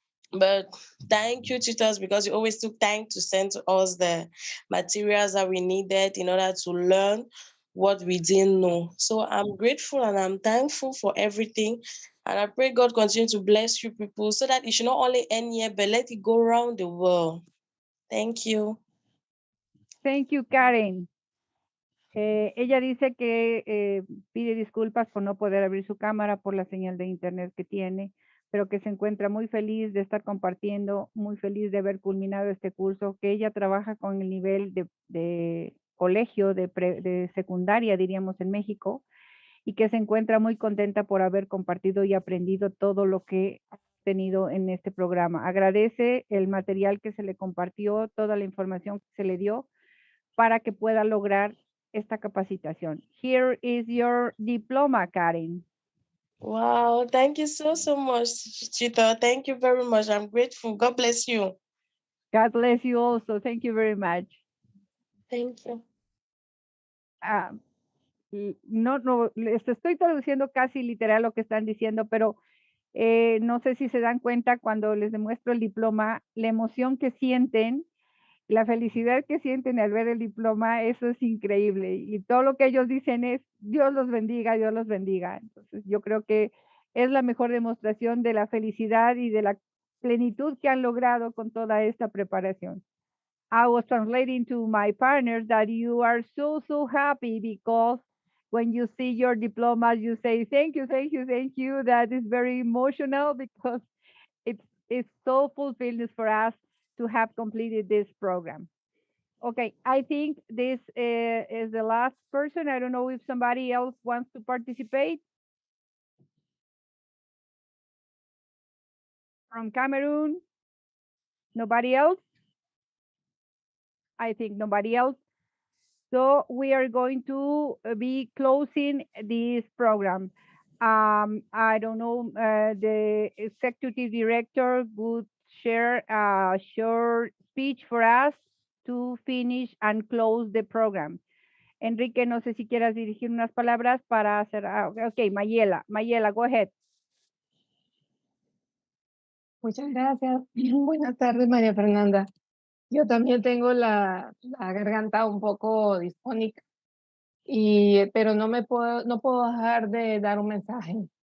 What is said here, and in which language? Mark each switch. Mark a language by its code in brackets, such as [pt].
[en] But thank you, tutors, because you always took time to send to us the materials that we needed in order to learn what we didn't know. So I'm grateful and I'm thankful for everything. And I pray God continue to bless you people so that it should not only end here, but let it go around the world. Thank you. Thank you, Karen. [es] Ella dice que pide disculpas por no poder abrir su cámara por la señal de internet que tiene, pero que se encuentra muy feliz de estar compartiendo, muy feliz de haber culminado este curso, que ella trabaja con el nivel de colegio, de secundaria, diríamos, en México, y que se encuentra muy contenta por haber compartido y aprendido todo lo que ha tenido en este programa. Agradece el material que se le compartió, toda la información que se le dio, para que pueda lograr esta capacitación. [en] Here is your diploma, Karen. Wow, thank you so much, Chito. Thank you very much. I'm grateful. God bless you. God bless you also. Thank you very much. Thank you. [es] Ah, no, les estoy traduciendo casi literal lo que están diciendo, pero no sé si se dan cuenta cuando les demuestro el diploma, la emoción que sienten, la felicidad que sienten al ver el diploma, eso es increíble. Y todo lo que ellos dicen es, Dios los bendiga, Dios los bendiga. Entonces, yo creo que es la mejor demostración de la felicidad y de la plenitud que han logrado con toda esta preparación. [en] I was translating to my partners that you are so happy because when you see your diplomas, you say, thank you, thank you, thank you. That is very emotional because it's so fulfilling for us to have completed this program. Okay, I think this is the last person. I don't know if somebody else wants to participate. From Cameroon? Nobody else? I think nobody else. So we are going to be closing this program. I don't know, the executive director would share a short speech for us to finish and close the program. [es] Enrique, no sé si quieras dirigir unas palabras para hacer. [en] Ok, Mayela, go ahead. [es] Muchas gracias. Buenas tardes, María Fernanda. Yo también tengo la garganta un poco disfónica, pero no puedo dejar de dar un mensaje.